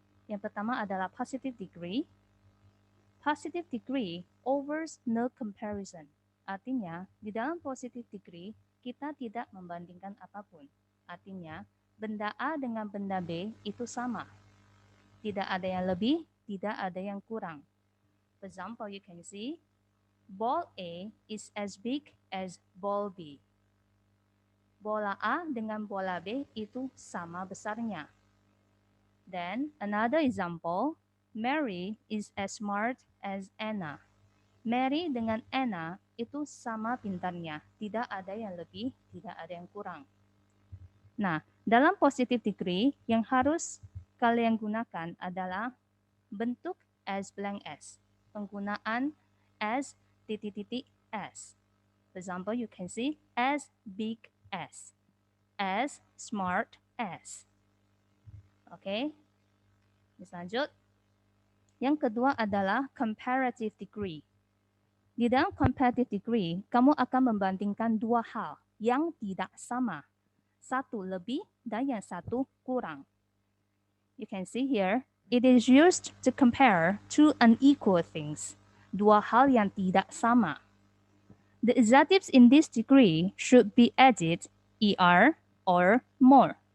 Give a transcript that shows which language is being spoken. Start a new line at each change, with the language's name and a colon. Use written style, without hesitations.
Indonesian: Yang pertama adalah
English: positive degree. Positive degree overs no comparison.
Indonesian: Artinya, di dalam positive degree, kita tidak membandingkan apapun. Artinya, benda A dengan benda B itu sama. Tidak ada yang lebih, tidak ada yang kurang.
English: For example, you can see, ball A is as big as ball B.
Indonesian: Bola A dengan bola B itu sama besarnya.
English: Then, another example, Mary is as smart as Anna.
Indonesian: Mary dengan Anna itu sama pintarnya, tidak ada yang lebih, tidak ada yang kurang. Nah, dalam positive degree yang harus kalian gunakan adalah bentuk as blank s, penggunaan as titik-titik s.
English: For example, you can see as big as smart as.
Indonesian: Oke, lanjut. Yang kedua adalah comparative degree. Di dalam comparative degree, kamu akan membandingkan 2 hal yang tidak sama. Satu lebih dan yang satu kurang.
English: You can see here, it is used to compare two unequal things.
Indonesian: 2 hal yang tidak sama.
English: The adjectives in this degree should be added er or more.